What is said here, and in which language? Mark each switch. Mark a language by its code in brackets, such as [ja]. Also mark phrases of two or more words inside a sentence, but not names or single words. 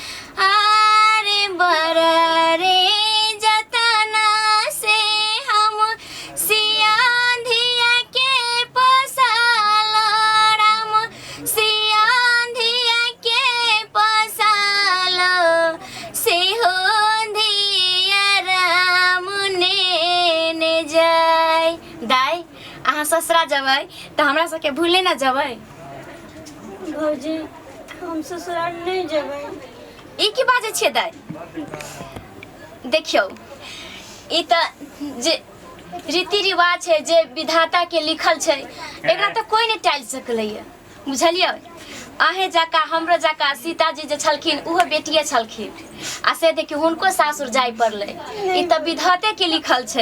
[mai] आरे बरा रे जतना से हम सिया धिया के पोसालो राम सिया धिया के पोसालो से हो धिया राम ने जाय दाय अहाँ ससुरा जबै तो हमरा सबके भूले ना जबै भौजी हम ससुराल नहीं जेबै। ई की बाजे छियै दाय देखियो ई त जे रीति रिवाज है जे विधाता के लिखल छै एकरा तो कोई नहीं टाल सकलैया बुझलियै अहे जका हमरो जका सीताजी जे छलखिन उहो बेटिए छलखिन आ से देखियो हुनको सासुर जाय पड़ले ई त विधाते के लिखल छै।